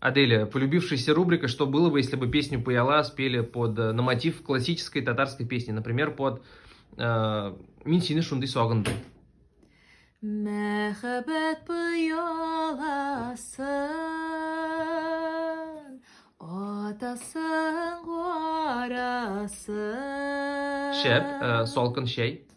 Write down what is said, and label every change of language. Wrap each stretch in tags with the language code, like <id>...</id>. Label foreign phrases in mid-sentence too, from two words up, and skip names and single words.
<ru>Аделя, полюбившаяся рубрика «Что было бы, если бы песню «Пыяла» спели на мотив классической татарской песни, например, под «Мин сине шундый сагындым».</ru> <tt>Мәхәббәт пыяласын, атасын карасын. Шәп, салкын чәй.</tt>